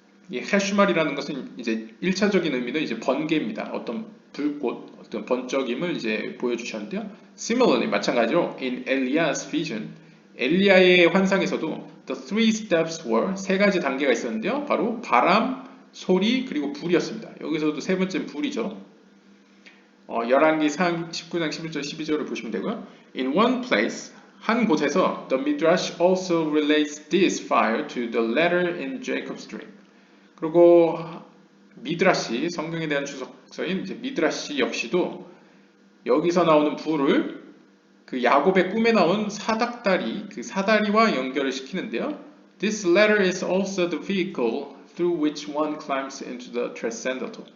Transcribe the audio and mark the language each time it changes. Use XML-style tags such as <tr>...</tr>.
<ko>이 헤슈말이라는 것은 이제 1차적인 의미는 이제 번개입니다. 어떤 불꽃, 어떤 번쩍임을 이제 보여주셨는데요.</ko> <en>Similarly,</en> <ko>마찬가지로</ko> <en>in Elias vision,</en> <ko>엘리야의 환상에서도</ko> <en>the three steps were</en> <ko>세 가지 단계가 있었는데요. 바로 바람, 소리, 그리고 불이었습니다. 여기서도 세 번째는 불이죠. 열왕기 19장 11절 12절을 보시면 되고요.</ko> <en>In one place,</en> <ko>한 곳에서</ko> <en>the Midrash also relates this fire to the letter in Jacob's dream.</en> <ko>그리고 미드라시, 성경에 대한 주석서인 이제 미드라시 역시도 여기서 나오는 불을 그 야곱의 꿈에 나온 사닥다리, 그 사다리와 연결을 시키는데요.</ko> <en>This letter is also the vehicle through which one climbs into the transcendental.</en>